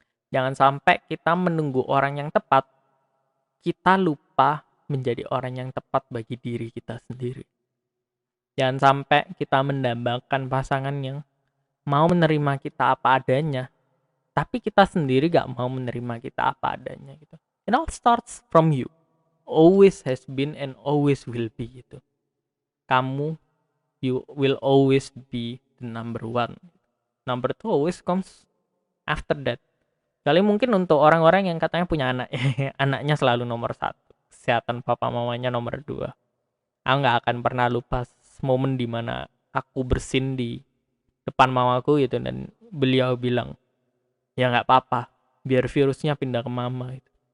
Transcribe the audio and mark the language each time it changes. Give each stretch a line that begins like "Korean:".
Indonesian: Jangan sampai kita menunggu orang yang tepat, kita lupa menjadi orang yang tepat bagi diri kita sendiri. Jangan sampai kita mendambakan pasangan yang mau menerima kita apa adanya, tapi kita sendiri gak mau menerima kita apa adanya gitu.
English: It all starts from you. Always has been and always will be gitu. Kamu, you will always be the number one. Number two always comes after that.
Indonesian: Kali mungkin untuk orang-orang yang katanya punya anak, anaknya selalu nomor satu, kesehatan papa mamanya nomor dua. Aku nggak akan pernah lupa momen dimana aku bersin di depan mamaku gitu, dan beliau bilang, ya nggak apa-apa, biar virusnya pindah ke mama gitu.